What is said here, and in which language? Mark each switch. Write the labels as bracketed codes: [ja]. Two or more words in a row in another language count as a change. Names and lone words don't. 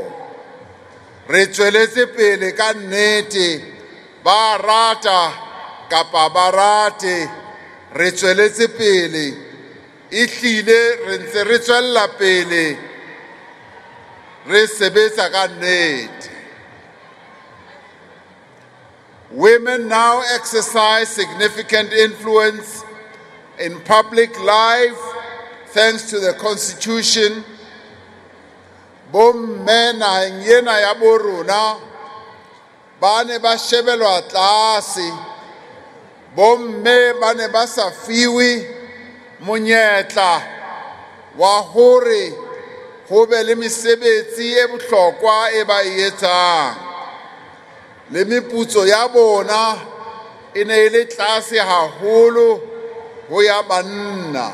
[st] Re tsweletse pele ka nnete, ba rata kapa ba rate, re tsweletse pele, ehlile re ntse re tswella pele, re sebetsa ka nnete. [en] Women now exercise significant influence in public life thanks to the Constitution. [st] Bomme naheng ena ya bo rona ba ne ba shebelwa tlase, bomme ba ne ba sa fiwe monyetla wa hore ho be le mesebetsi e bohlokwa e ba e etsang, le meputso ya bona e ne e le tlase haholo ho ya banna.